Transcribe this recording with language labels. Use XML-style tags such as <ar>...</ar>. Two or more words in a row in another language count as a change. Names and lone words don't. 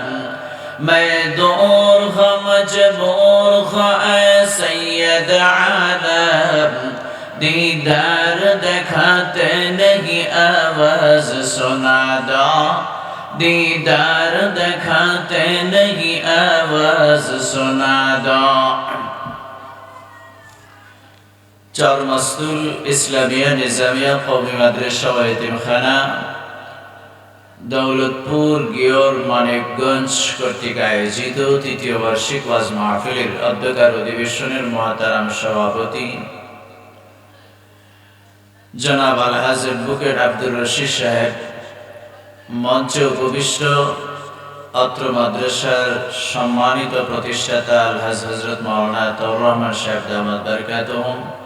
<ur>میں دور خواہ مجبور خواہ اے سید عالم. دیدار دکھاتے نہیں آواز سنا دو. دیدار دکھاتے نہیں آواز سنا دو.</ur> <bn>চরমস্তুল ইসলামিয়া নিজামিয়া কওমি মাদ্রাসা ও এতিমখানা দৌলতপুর গিয়র মানিকগঞ্জ কর্তৃক আয়োজিত তৃতীয় বার্ষিক ওয়াজ মাহফিলের অধ্যক্ষার অধিবেশনের মহাতারাম সভাপতি জনাব আলহাজ বুকেট আব্দুর রশিদ সাহেব মঞ্চে উপবিষ্ট, অত্র মাদ্রাসার সম্মানিত প্রতিষ্ঠাতা আলহাজ হযরত মাওলানা তাওর রহমান সাহেব দামাত বারকাতুহুম,</bn>